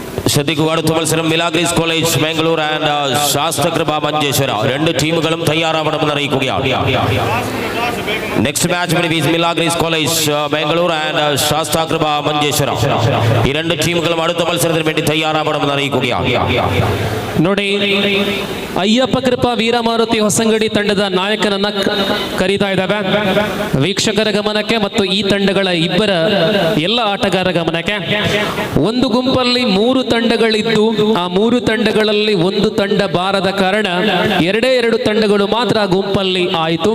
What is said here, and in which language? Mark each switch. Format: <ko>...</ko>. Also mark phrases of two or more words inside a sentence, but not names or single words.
<ml>ശ്രദ്ധിക്കുക, അടുത്ത മത്സരം മിലാഗ്രീസ് കോളേജ് ബാംഗ്ലൂർ ആൻഡ് ശാസ്ത്രകൃപ മഞ്ചേശ്വര. രണ്ട് ടീമുകളും തയ്യാറാവണമെന്ന് അറിയിക്കുകയാണ്.</ml> <en>next match between Milagres College Bangalore and Shastrakrupa Manjeshwara.</en> <ml>ഈ രണ്ട് ടീമുകളും അടുത്ത മത്സരത്തിന് വേണ്ടി തയ്യാറാവണമെന്ന് അറിയിക്കുകയാണ്.</ml> <kn>ನೋಡಿ, ಅಯ್ಯಪ್ಪ ಕೃಪಾ ವೀರಮಾರುತಿ ಹೊಸಂಗಡಿ ತಂಡದ ನಾಯಕನನ್ನ ಕರೀತಾ ಇದ್ದಾವೆ ವೀಕ್ಷಕರ ಗಮನಕ್ಕೆ ಮತ್ತು ಈ ತಂಡಗಳ ಇಬ್ಬರ ಎಲ್ಲ ಆಟಗಾರರ ಗಮನಕ್ಕೆ. ಒಂದು ಗುಂಪಲ್ಲಿ 3 ತಂಡಗಳಿದ್ದು ಆ 3 ತಂಡಗಳಲ್ಲಿ ಒಂದು ತಂಡ ಬಾರದ ಕಾರಣ 2 ತಂಡಗಳು ಮಾತ್ರ ಗುಂಪಲ್ಲಿ ಆಯಿತು.</kn>